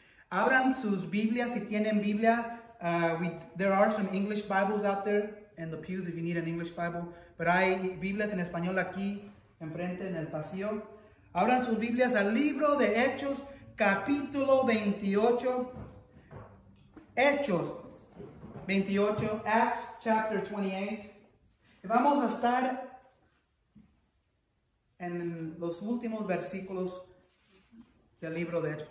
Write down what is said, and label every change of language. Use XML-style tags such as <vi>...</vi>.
<es>Abran sus Biblias si tienen Biblias.</es> <en>There are some English Bibles out there in the pews if you need an English Bible.</en> <es>Pero hay Biblias en español aquí, enfrente, en el pasillo. Abran sus Biblias al libro de Hechos, capítulo 28. Hechos 28,</es> <en>Acts chapter 28.</en> <es>Vamos a estar en los últimos versículos del libro de Hechos.</es>